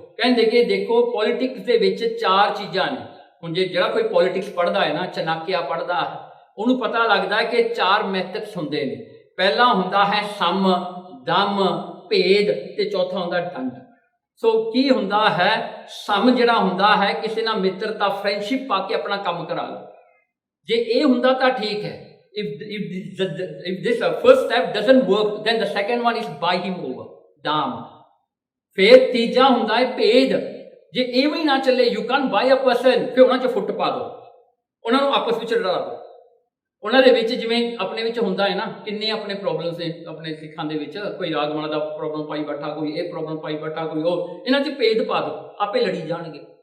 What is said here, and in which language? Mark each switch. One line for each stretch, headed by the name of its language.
Punjabi: ਕਹਿੰਦੇ ਕਿ ਦੇਖੋ ਪੋਲਿਟਿਕਸ ਦੇ ਵਿੱਚ 4 ਚੀਜ਼ਾਂ ਨੇ। ਹੁਣ ਜੇ ਜਿਹੜਾ ਕੋਈ ਪੋਲਿਟਿਕਸ ਪੜ੍ਹਦਾ ਹੈ ਨਾ, ਚਨਾਕਿਆ ਪੜ੍ਹਦਾ ਹੈ, ਉਹਨੂੰ ਪਤਾ ਲੱਗਦਾ ਕਿ 4 ਮੈਥਡਸ ਹੁੰਦੇ ਨੇ। ਪਹਿਲਾ ਹੁੰਦਾ ਹੈ ਸਮ, ਦਮ, ਭੇਦ ਤੇ ਚੌਥਾ ਹੁੰਦਾ ਡੰਡ। ਸੋ ਕੀ ਹੁੰਦਾ ਹੈ, ਸਮ ਜਿਹੜਾ ਹੁੰਦਾ ਹੈ ਕਿਸੇ ਨਾਲ ਮਿੱਤਰਤਾ, ਫਰੈਂਡਸ਼ਿਪ ਪਾ ਕੇ ਆਪਣਾ ਕੰਮ ਕਰਾ ਲਓ। ਜੇ ਇਹ ਹੁੰਦਾ ਤਾਂ ਠੀਕ ਹੈ।
English: if this first step doesn't work, then the second one is buy him over, ਦਾਮ।
Punjabi: ਫਿਰ ਤੀਜਾ ਹੁੰਦਾ ਹੈ ਭੇਦ। ਜੇ ਇਹ ਵੀ ਨਾ ਚੱਲੇ,
English: you can buy a person,
Punjabi: ਫਿਰ ਉਹਨਾਂ 'ਚ ਫੁੱਟ ਪਾ ਦਿਓ, ਉਹਨਾਂ ਨੂੰ ਆਪਸ ਵਿੱਚ ਲੜਾ ਦਿਓ। ਉਹਨਾਂ ਦੇ ਵਿੱਚ ਜਿਵੇਂ ਆਪਣੇ ਵਿੱਚ ਹੁੰਦਾ ਹੈ ਨਾ, ਕਿੰਨੇ ਆਪਣੇ ਪ੍ਰੋਬਲਮਸ ਨੇ ਆਪਣੇ ਸਿੱਖਾਂ ਦੇ ਵਿੱਚ, ਕੋਈ ਰਾਗਮਾਲਾ ਦਾ ਪ੍ਰੋਬਲਮ ਪਾਈ ਬੈਠਾ, ਕੋਈ ਇਹ ਪ੍ਰੋਬਲਮ ਪਾਈ ਬੈਠਾ, ਕੋਈ ਉਹ, ਇਹਨਾਂ 'ਚ ਭੇਦ ਪਾ ਦਿਓ, ਆਪੇ ਲੜੀ ਜਾਣਗੇ।